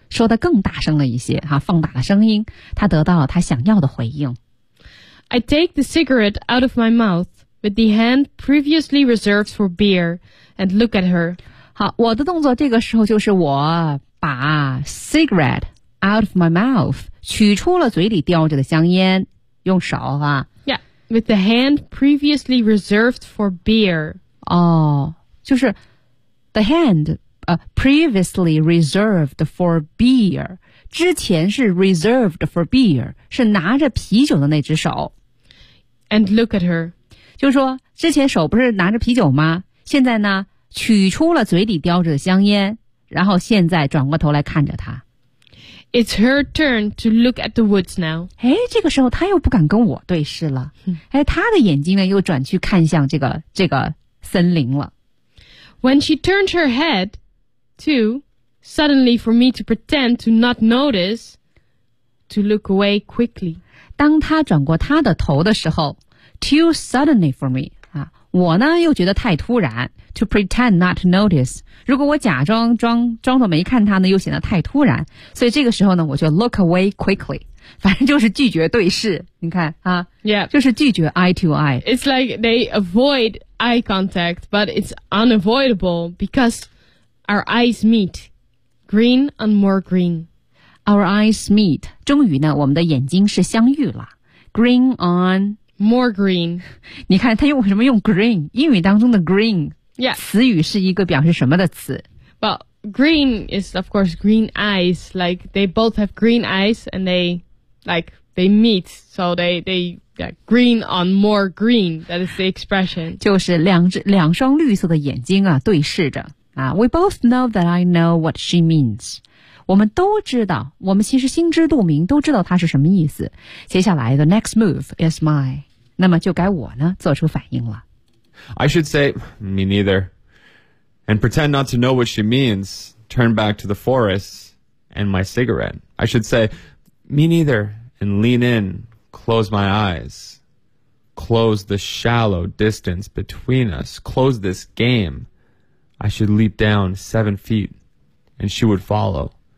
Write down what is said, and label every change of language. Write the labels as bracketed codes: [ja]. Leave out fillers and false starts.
[zh] 说得更大声了一些、啊、放大了声音她得到了她想要的回应 [en] I take the cigarette out of my mouth with the hand previously reserved for beer and look at her. [zh] 好，我的动作这个时候就是我把 [en] cigarette out of my mouth [zh] 取出了嘴里叼着的香烟，用手啊。 [en] Yeah, with the hand previously reserved for beer. 哦，就是 the hand previously reserved for beer. [zh] 之前是 [en] reserved for beer, [zh] 是拿着啤酒的那只手。 [en] And look at her. [zh] 就是说之前手不是拿着啤酒吗现在呢取出了嘴里叼着的香烟然后现在转过头来看着她。 [en] It's her turn to look at the woods now. [zh] 诶这个时候她又不敢跟我对视了。诶她的眼睛呢又转去看向这个森林了。 [en] When she turned her head, too, suddenly for me to pretend to not notice, to look away quickly. [zh] 当他转过他的头的时候 [en] too suddenly for me, [zh] 啊我呢又觉得太突然 [en] to pretend not to notice, [zh] 如果我假装装作没看他呢又显得太突然所以这个时候呢我就 [en] look away quickly, [zh] 反正就是拒绝对视你看啊 [en] yeah, [zh] 就是拒绝 [en] eye to eye. It's like they avoid eye contact, but it's unavoidable because our eyes meet, green on more green. Our eyes meet. [zh] 终于呢，我们的眼睛是相遇了。 [en] Green on more green. [zh] 你看他用什么用 green? 英语当中的 green. [en] Yeah. [zh] 词语是一个表示什么的词 [en] ？Well, green is of course green eyes. Like they both have green eyes, and they meet. So they yeah, green on more green. That is the expression. [zh] 就是两双绿色的眼睛啊，对视着啊。 [en] We both know that I know what she means. [zh] 我们都知道我们其实心知肚明都知道它是什么意思。接下来 [en] the next move is mine. [zh] 那么就该我呢做出反应了。 [en] I should say, me neither. And pretend not to know what she means, turn back to the forest and my cigarette. I should say, me neither, and lean in, close my eyes. Close the shallow distance between us. Close this game. I should leap down 7 feet and she would follow.